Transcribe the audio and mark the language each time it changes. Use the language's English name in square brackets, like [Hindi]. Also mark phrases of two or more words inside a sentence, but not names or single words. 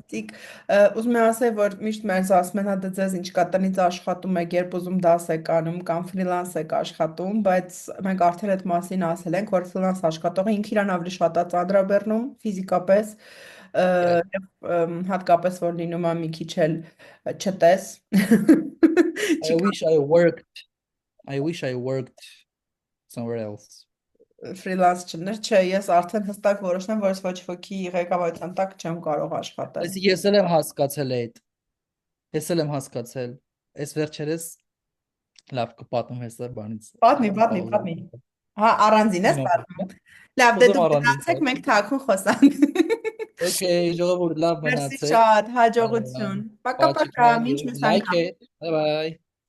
[Armenian] ֆանտաստիկ։ Ուզում եմ ասել, որ միշտ մեզ ասում են, հա դե ձեզ ինչ կա տնից աշխատում եք, երբ ուզում դաս եք անում կամ ֆրիլանս եք աշխատում, բայց մենք արդեն այդ մասին ասել ենք, որ ֆրիլանս աշխատողը ինքը իրան ավելի շատ է ծանրաբեռնում ֆիզիկապես, եւ հատկապես որ լինում է մի քիչ էլ չտես։ [English] I wish I worked I wish I worked somewhere else. [Armenian] Ֆրիլանս չներ, չէ, ես արդեն հստակ որոշեմ, որ ես ոչ ոքի ղեկավարության տակ չեմ կարող աշխատել։ Ես էլ եմ հասկացել այդ։ Ես էլ եմ հասկացել։ Այս վերջերս լավ կպատմեմ հեսա բանից։ Պատմի, պատմի, Պաուզա։ պատմի։ Հա, առանձին ես Հիմա պատմում։ Լավ, դե ուզում դուք առանձին գնացեք, տալ։ մենք թաքուն խոսանք։ Okay, ժողովուրդ լավ Մերսի մնացեք։ շատ, հաջողություն։ Պակա, պակա, Պաչիկներ, մինչ մյուս [English] like [Armenian] անգամ։ [English] it. Bye bye.